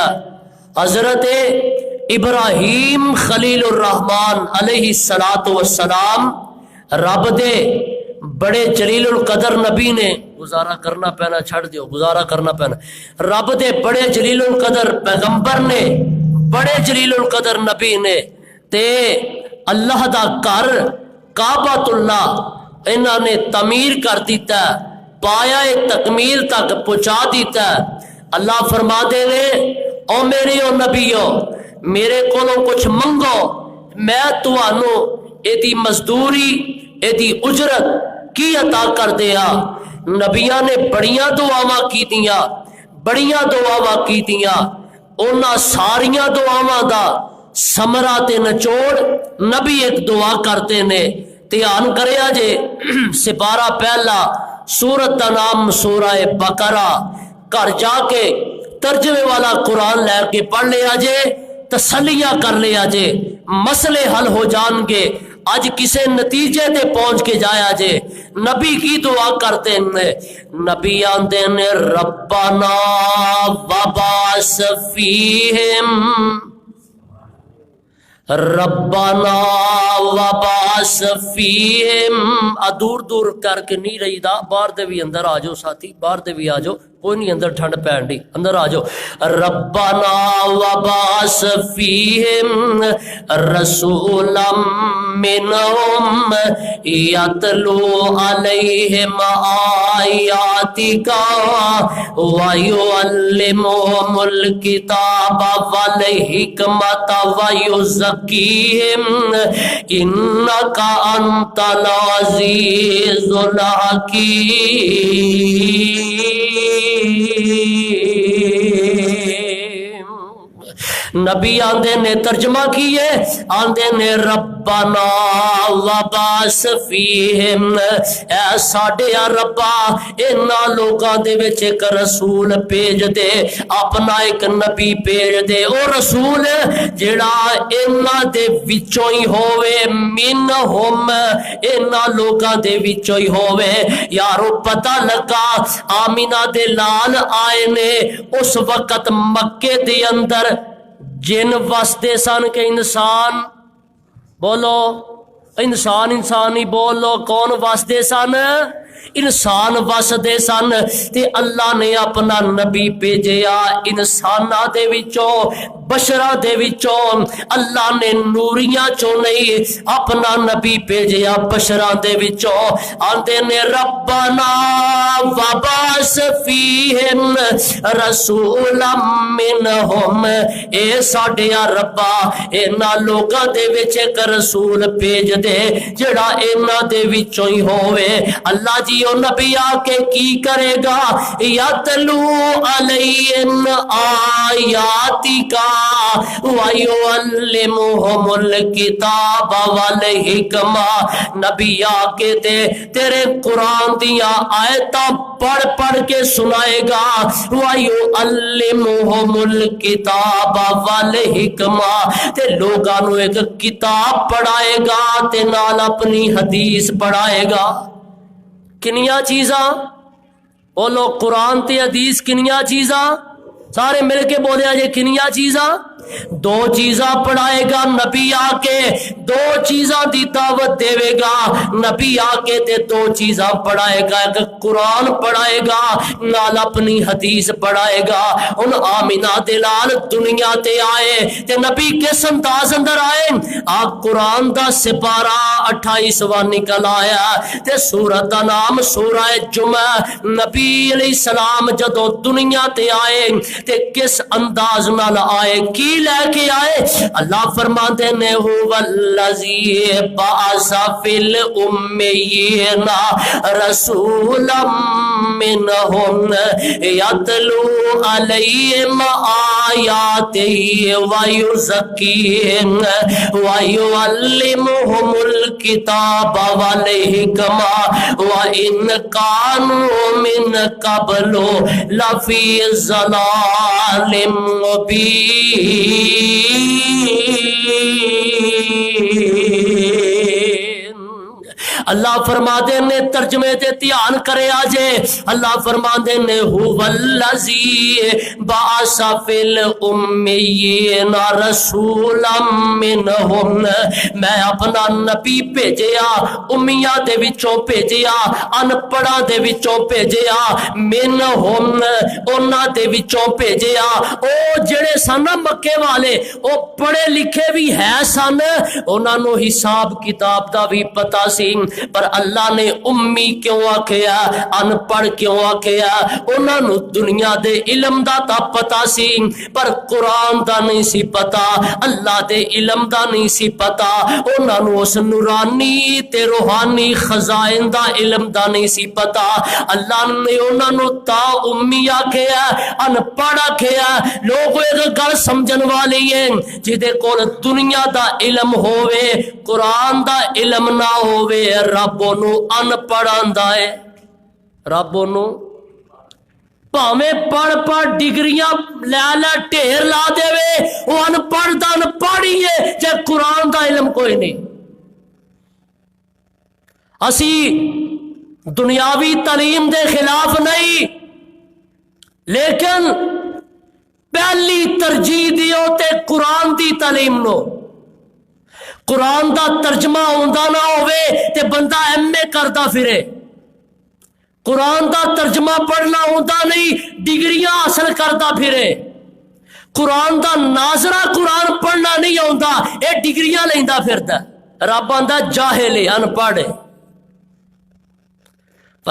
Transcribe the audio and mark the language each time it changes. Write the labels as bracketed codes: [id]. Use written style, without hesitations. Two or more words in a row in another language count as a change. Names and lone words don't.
[pa] حضرت ابراہیم خلیل الرحمن [ar] علیہ السلام [pa] رب دے بڑے جلیل القدر نبی نے، گزارا کرنا پینا چھڑ دیو، گزارا کرنا پینا، رب دے بڑے جلیل القدر پیغمبر نے، بڑے جلیل القدر نبی نے تے اللہ دا گھر کعبۃ اللہ انہوں نے تعمیر کر دیتا، پایا تکمیل تک پہنچا دیتا. اللہ فرما دے نے او میرے او نبیو میرے کولوں کچھ منگو، میں تانوں ایدی مزدوری ایدی اجرت کی عطا کر دیا. نبیاں نے بڑیاں دعاواں کی دیاں، بڑیاں دعاواں کی دیاں. انہاں ساریاں دعاواں دا ثمرہ تے نچوڑ نبی ایک دعا کرتے نے. دھیان کریا جے سپارہ پہلا سورت دا نام سورہ بقرہ، گھر جا کے ترجمے والا قرآن لے کے پڑھ لیا جے، تسلیاں کر لیا جے، مسئلے حل ہو جان گے. اج کسے نتیجے تے پہنچ کے جایا جے. نبی کی دعا کرتے ہیں، نبی آندے نے [ar] ربنا وبعث فیہم، ربنا وبعث فیہم. [pa] دور دور کر کے نہیں رہی دا، باہر دے بھی اندر آ جاؤ ساتھی، باہر دے بھی آ جاؤ، کوئی نہیں اندر ٹھنڈ پین دی، اندر آ جاؤ. [ar] ربنا وبعث فیہم رسولا منہم یتلو علیہم آیاتک ویعلمہم الکتاب والحکمت ویزکیہم انک انت العزیز الحکیم. [pa] نبی آندے نے ترجمہ کیے، آندے نے [ar] ربنا وبعث فیہم، [pa] اے ساڈے ربا انہاں لوکاں دے وچ ایک رسول بھیج دے، اپنا ایک نبی بھیج دے، او رسول جڑا انہاں دے وچوں ہی ہووے، منہم انہاں لوکاں دے وچوں ہی ہووے۔ یارو پتہ لگا آمینہ دے لال آئے نے اس وقت مکے دے اندر جن وسدے سن کہ انسان، بولو انسان ہی بولو، کون وسدے سن؟ انسان وسدے سن، تے اللہ نے اپنا نبی بھیجیا انساناں دے وچوں، بشراں دے وچوں، اللہ نے نوریاں چوں نہیں اپنا نبی بھیجیا بشراں دے وچوں۔ [ar] آندے نے ربنا وبعث فیہم رسولا منہم، [pa] اے ساڈے ربا انہاں لوکاں دے وچ ایک رسول بھیج دے جڑا انہاں دے وچوں ہی ہووے۔ اللہ جی او نبی آ کے کی کرے گا؟ [ar] یتلو علیہم آیاتک ویعلمہم الکتاب والحکمہ، [pa] نبی آ کے تیرے قرآن دیاں آیتاں پڑھ پڑھ کے سنائے گا، [ar] ویعلمہم الکتاب والحکمہ، [pa] تے لوگاں نو ایک کتاب پڑھائے گا تے نال اپنی حدیث پڑھائے گا۔ کنیاں چیزاں بولو، قرآن تے حدیث کنیاں چیزاں؟ سارے مل کے بولیا جے کنیاں چیزاں؟ دو چیزاں پڑھائے گا نبی آ کے، دو چیزاں دی دعوت دے گا نبی آ کے، تے دو چیزاں پڑھائے گا، ایک قرآن پڑھائے گا نال اپنی حدیث پڑھائے گا۔ ان آمینہ دلال دنیا تے آئے تے نبی کس انداز اندر آئے؟ آپ قرآن دا سپارہ 28واں نکل آیا تے سورت دا نام سورہ جمعہ۔ نبی [ar] علیہ السلام [pa] جدو دنیا تے آئے تے کس انداز نال آئے، کی لے کے آئے؟ [ar] اللہ فرماتے نے هو الذی بعث فی الامیین رسولا منہم یتلو علیہم آیاتہ ویزکیہم ویعلمہم الکتاب والحکمہ وان کانوا من قبل لفی ضلال مبین۔ [pa] اللہ فرماتے نے ترجمے تے دھیان کرے آجے، اللہ فرماتے نے [ar] هو الذی بعث فی الامیین رسولا منہم، [pa] میں اپنا نبی بھیجیا امیہ دے وچوں بھیجیا، ان پڑھاں دے وچوں بھیجیا، منہم انہاں دے وچوں بھیجیا۔ او جڑے سن مکے والے او پڑھے لکھے بھی ہے سن، انہاں نو حساب کتاب دا بھی پتہ سی، پر اللہ نے امی کیوں آکھیا، ان پڑھ کیوں آکھیا؟ انہاں نو دنیا دے علم دا تا پتہ سی پر قرآن دا نہیں سی پتہ، اللہ دے علم دا نہیں سی پتہ، انہاں نو اس نورانی تے روحانی خزائن دا علم دا نہیں سی پتہ۔ اللہ نے انہاں نو تا امی آکھیا، ان پڑھ آکھیا۔ لوگ ایک گل سمجھن والی ہیں، جدے کول دنیا دا علم ہووے قرآن دا علم نہ ہووے، رب نو ان پڑھاندا ہے، رب نو پاویں پڑھ پڑھ ڈگریاں لے لے ڈھیر لا دے وے، وہ ان پڑھ دا ان پڑھی ہے جے قرآن دا علم کوئی نہیں۔ اسی دنیاوی تعلیم دے خلاف نہیں، لیکن پہلی ترجیح دیو تے قرآن دی تعلیم نو۔ قرآن دا ترجمہ ہوندا نہ ہوئے تے بندہ ایم اے کردا پھرے، قرآن دا ترجمہ پڑھنا ہوندا نہیں ڈگریاں حاصل کردا پھرے، قرآن دا ناظرہ قرآن پڑھنا نہیں ہوندا اے ڈگریاں لیندا پھردا، رب آندا جاہل ان پڑھ۔